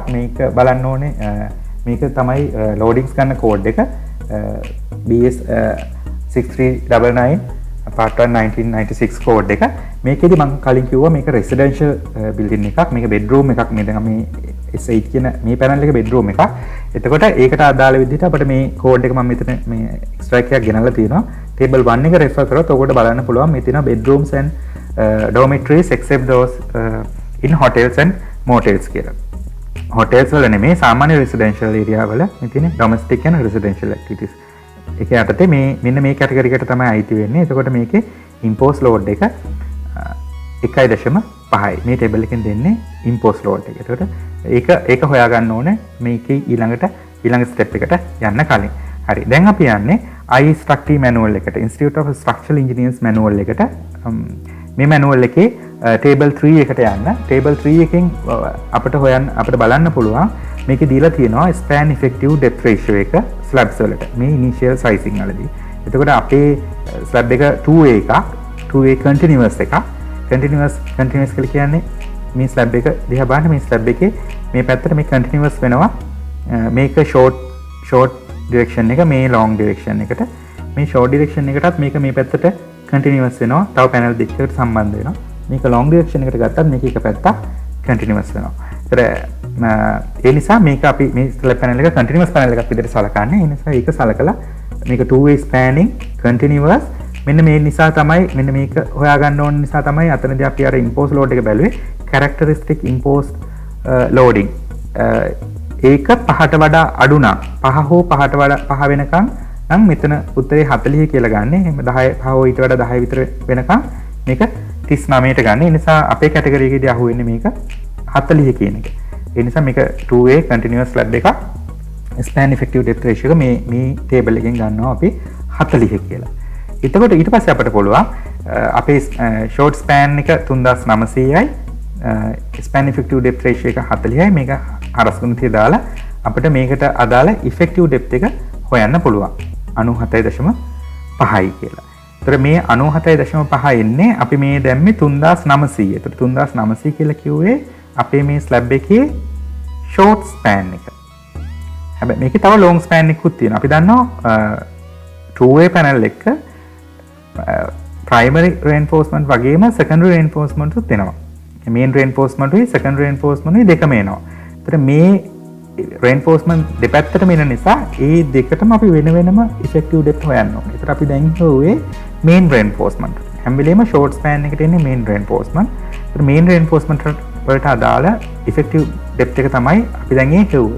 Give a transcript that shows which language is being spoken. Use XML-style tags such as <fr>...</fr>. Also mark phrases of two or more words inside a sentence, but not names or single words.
<si>මේක බලන්න ඕනේ මේක තමයි ලෝඩින්ග්ස් ගන්න කෝඩ් එක BS 6399 part 1 1996 කෝඩ් එක. මේකෙදි මම කලින් කිව්වා මේක රෙසිඩෙන්ෂල් බිල්ඩින් එකක්. මේක බෙඩ්රූම් එකක්. මේ දැන් මේ S8 කියන මේ පැනල් එක බෙඩ්රූම් එකක්. එතකොට ඒකට අදාළ විදිහට අපිට මේ කෝඩ් එක මම මෙතන මේ එක්ස්ට්‍රැක්ට් එකක් ගෙනල්ලා තියෙනවා. table 1 එක රෙෆර් කරොත් ඔකට බලන්න පුළුවන් මේ තියෙනවා</si> <en>bedrooms and dormitories except those in hotels and motels</en> <si>කියලා. hotels වල නෙමෙයි සාමාන්‍ය</si> <en>residential area</en> <si>වල මේ තියෙන</si> <en>domestic and residential activities.</en> <si>ඒක යටතේ මේ මෙන්න මේ කැටගරි එකට තමයි අයිති වෙන්නේ. එතකොට මේකේ</si> <en>impose load</en> <si>එක 1.5යි. මේ ටේබල් එකෙන් දෙන්නේ</si> <en>impose load</en> <si>එක. එතකොට ඒක හොයාගන්න ඕනේ මේකේ ඊළඟ ස්ටෙප් එකට යන්න කලින්. හරි. දැන් අපි යන්නේ IStruct manual එකට. Institute of Structural Engineers manual එකට. මේ manual එකේ table 3 එකට යන්න. table 3 එකෙන් අපිට බලන්න පුළුවන් මේකේ දීලා තියෙනවා</si> <en>span effective depth ratio</en> <si>එක slabs වලට. මේ</si> <en>initial sizing</en> <si>වලදී. එතකොට අපේ slab එක 2A එකක්, 2A continuous එකක්. continuous කියලා කියන්නේ මේ slab එක දිහා බලන්න මේ slab එකේ මේ පැත්තට මේ continuous වෙනවා. මේක</si> <en>short direction</en> <si>එක, මේ</si> <en>long direction</en> <si>එකට. මේ</si> <en>short direction</en> <si>එකටත් මේක මේ පැත්තට continuous වෙනවා. තව panel දෙකකට සම්බන්ධ වෙනවා. මේක</si> <en>long direction</en> <si>එකට ගත්තත් මේක එක පැත්තක් continuous වෙනවා. ඒ නිසා මේක අපි මේ</si> <en>slab panel</en> <si>එක</si> <en>continuous panel</en> <si>එකක් විදිහට සලකන්නේ. ඒ නිසා ඒක සලකලා මේක</si> <en>two way spanning continuous</en> <si>මෙන්න මේ නිසා තමයි මෙන්න මේක හොයාගන්න ඕන නිසා තමයි අතනදී අපි අර</si> <en>impose load</en> <si>එක බැලුවේ</si> <en>characteristic imposed loading.</en> <si>ඒක 5ට වඩා අඩු නම් 5 හෝ 5ට වඩා 5 වෙනකන් නම් මෙතන උත්තරේ 40 කියලා ගන්න. එහෙම 10 පහ ඊට වඩා 10 විතර වෙනකම් මේක 39ට ගන්න. ඒ නිසා අපේ කැටගරි එකේදී අහුවෙන්නේ මේක 40 කියන එක. ඒ නිසා මේක 2A</si> <en>continuous slab</en> <si>එකක්</si> <en>span effective depth ratio</en> <si>එක මේ table එකෙන් ගන්නවා අපි 40 කියලා. එතකොට ඊට පස්සේ අපිට පුළුවන් අපේ</si> <en>short span</en> <si>එක 3900යි</si> <en>span effective depth ratio</en> <si>එක 40යි මේක හරස් ගුණිතය දාලා අපිට මේකට අදාළ</si> <en>effective depth</en> <si>එක හොයන්න පුළුවන් 97.5යි කියලා. ඒතර මේ 97.5 එන්නේ අපි මේ දැම්මේ 3900. ඒතර 3900 කියලා කිව්වේ අපේ මේ ස්ලැබ් එකේ</si> <en>short span</en> <si>එක. හැබැයි මේකේ තව</si> <en>long span</en> <si>එකකුත් තියෙනවා. අපි දන්නවා 2A panel එක</si> <en>primary reinforcement</en> <si>වගේම</si> <en>secondary reinforcement</en> <si>උත් එනවා.</si> <en>main reinforcement</en> <si>උයි</si> <en>secondary reinforcement</en> <si>උයි දෙකම එනවා. ඒතර මේ reinforcement දෙපැත්තටම එන නිසා ඒ දෙකටම අපි වෙන වෙනම</si> <en>effective depth</en> <si>හොයන්න ඕනේ. ඒතර අපි දැන් හොුවේ</si> <en>main reinforcement.</en> <si>හැම වෙලේම</si> <en>short span</en> <si>එකට එන්නේ</si> <en>main reinforcement.</en> <si>ඒතර</si> <en>main reinforcement</en> <si>වලට අදාළ</si> <en>effective depth</en> <si>එක තමයි අපි දැන් ඒ හොුවේ.</si>